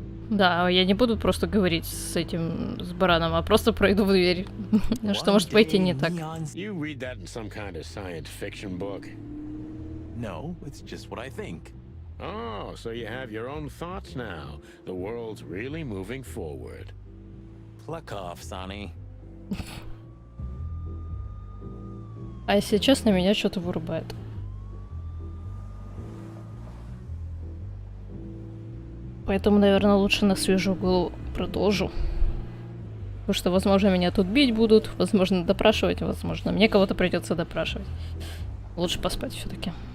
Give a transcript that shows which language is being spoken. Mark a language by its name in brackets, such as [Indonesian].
[Russian] Да, я не буду просто говорить с этим, с бараном, а просто пройду в дверь. Что может пойти не так? [English] You read that in some kind of science fiction book? No, it's just what I think. Oh, so you have your own thoughts now. The world's really moving forward. Pluck off, Sonny. [Russian] А если честно, меня что-то вырубает. Поэтому, наверное, лучше на свежую голову продолжу. Потому что, возможно, меня тут бить будут, возможно, допрашивать, возможно, мне кого-то придется допрашивать. Лучше поспать все-таки.